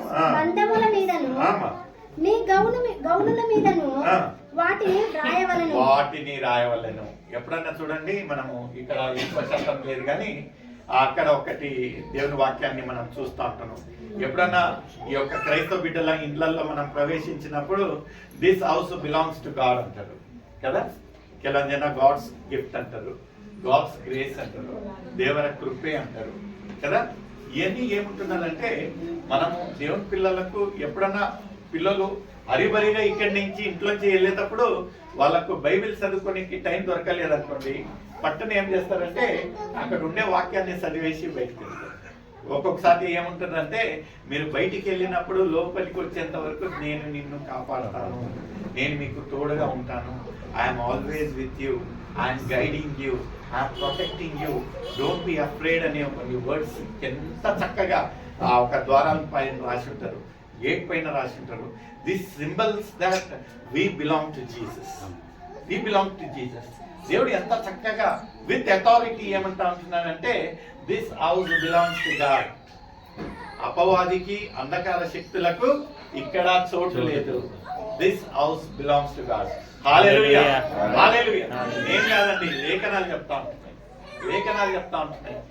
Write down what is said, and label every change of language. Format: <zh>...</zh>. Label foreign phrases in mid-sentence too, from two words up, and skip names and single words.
<te>బంధముల మీదను, నీ గౌనుల మీదను వాటిని రాయవలెను. ఎప్పుడన్నా చూడండి, మనము ఇక్కడ ఎక్కువ శాతం లేదు కానీ అక్కడ ఒకటి దేవుని వాక్యాన్ని మనం చూస్తూ ఉంటాము. ఎప్పుడన్నా ఈ యొక్క క్రైస్తవ బిడ్డల ఇండ్లలో మనం ప్రవేశించినప్పుడు</te> <en>this house belongs to God</en> <te>అంటారు కదా.</te> <kn>ಕೆಲವೊಂದು ಜನ</kn> <en>God's gift</en> <te>అంటారు,</te> <en>God's grace</en> <te>అంటారు,</te> <kn>ದೇವರ ಕೃಪೆ</kn> <te>అంటారు కదా. ఇవన్నీ ఏముంటున్నదంటే, మనము దేవుని పిల్లలకు ఎప్పుడన్నా పిల్లలు హరిబరిగా ఇక్కడి నుంచి ఇంట్లోంచి వెళ్ళేటప్పుడు వాళ్ళకు బైబిల్ చదువుకోనికి టైం దొరకలేదు అనుకోండి, పట్టణ ఏం చేస్తారంటే అక్కడ ఉండే వాక్యాన్ని చదివేసి బయటకు వెళ్తారు. ఒక్కొక్కసారి ఏముంటుందంటే, మీరు బయటికి వెళ్ళినప్పుడు లోపలికి వచ్చేంత వరకు నేను నిన్ను కాపాడతాను, నేను మీకు తోడుగా ఉంటాను,</te> <en>I'm always with you, I'm guiding you, I'm protecting you, don't be afraid</en> <te>అనే కొన్ని వర్డ్స్ ఎంత చక్కగా ఆ ఒక ద్వారాల పైన రాసి ఉంటారు, గేట్ పైన రాసి ఉంటారు.</te> <en>this symbols that we belong to Jesus, we belong to Jesus.</en> <te>దేవుడు ఎంత చక్కగా</te> <en>with authority</en> <te>ఏమంటా ఉంటున్నాడంటే,</te> <en>this house belongs to God.</en> <te>అపవాదికి అంధకార శక్తులకు ఇక్కడ చోటు లేదు.</te> <en>this house belongs to God. హల్లెలూయా, హల్లెలూయా.</en> <te>ఏం కాదండి, లేఖనాలు చెప్తా ఉంటున్నాయి.</te>